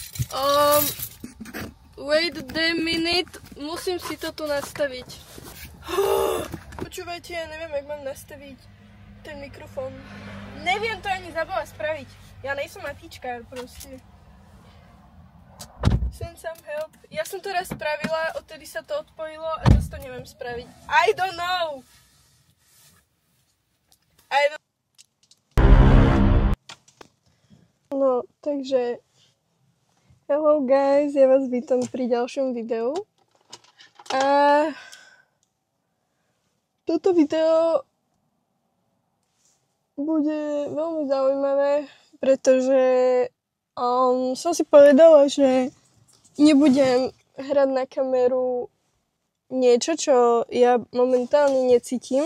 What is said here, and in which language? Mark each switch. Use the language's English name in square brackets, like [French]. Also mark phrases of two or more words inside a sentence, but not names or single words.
[English] Wait a minute, [Slovak] musím si to tu nastaviť. Počúvajte, ja neviem, jak mám nastaviť ten mikrofón. Neviem to ani zabava spraviť. Ja nejsem matička, proste. [English] Send some help. [Slovak] Ja som to raz spravila, odtedy sa to odpojilo a zase to neviem spraviť. [English] I don't know! [Slovak] No, takže [English] hello guys, [Slovak] ja vás vítam pri ďalšom videu. A toto video bude veľmi zaujímavé, pretože som si povedala, že nebudem hrať na kameru niečo, čo ja momentálne necítim.